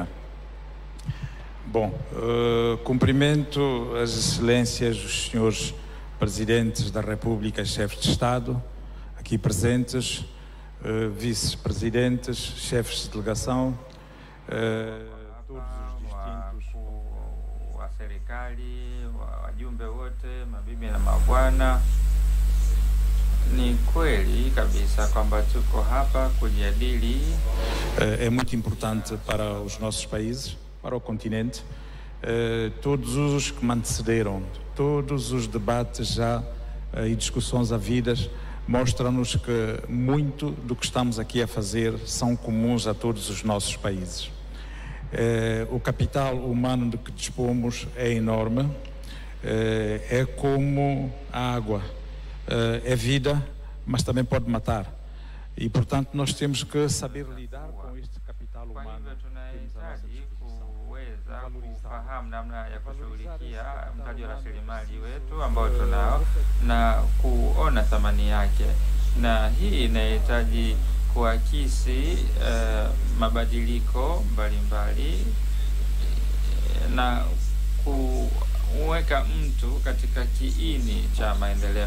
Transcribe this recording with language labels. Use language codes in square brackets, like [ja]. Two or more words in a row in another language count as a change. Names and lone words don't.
[pt] Bom, cumprimento as excelências dos senhores presidentes da República e chefes de Estado aqui presentes, vice-presidentes, chefes de delegação, todos os distintos [sw] wa serikali, wajumbe wote, mabibi na mabwana. Ni kweli kabisa kwamba tuko hapa kujadili. [pt] É muito importante para os nossos países, para o continente. Todos os que me antecederam, todos os debates já e discussões havidas mostram-nos que muito do que estamos aqui a fazer são comuns a todos os nossos países. O capital humano de que dispomos é enorme, é como a água, é vida, mas também pode matar. E, portanto, nós temos que saber lidar com este capital humano. [sw] Kufahamu namna ya kushughulikia mtaji wa rasilimali wetu ambao tunao na kuona thamani yake, na hii inahitaji kuakisi mabadiliko mbalimbali na kuweka mtu katika kiini cha maendeleo.